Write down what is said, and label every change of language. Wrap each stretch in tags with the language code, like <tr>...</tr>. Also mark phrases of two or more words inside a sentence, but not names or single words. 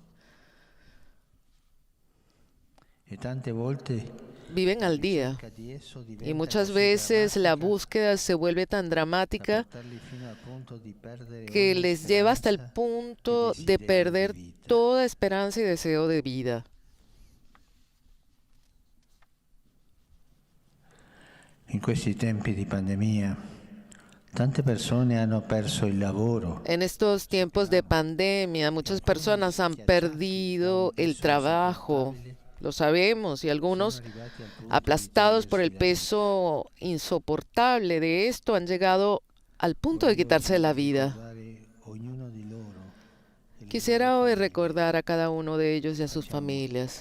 <es>Viven al día. Y muchas veces la búsqueda se vuelve tan dramática que les lleva hasta el punto de perder toda esperanza y deseo de vida.</es> <it>In questi tempi di pandemia, tante persone hanno perso il lavoro.</it> <es>En estos tiempos de pandemia, muchas personas han perdido el trabajo, lo sabemos, y algunos, aplastados por el peso insoportable de esto, han llegado al punto de quitarse la vida. Quisiera hoy recordar a cada uno de ellos y a sus familias.</es>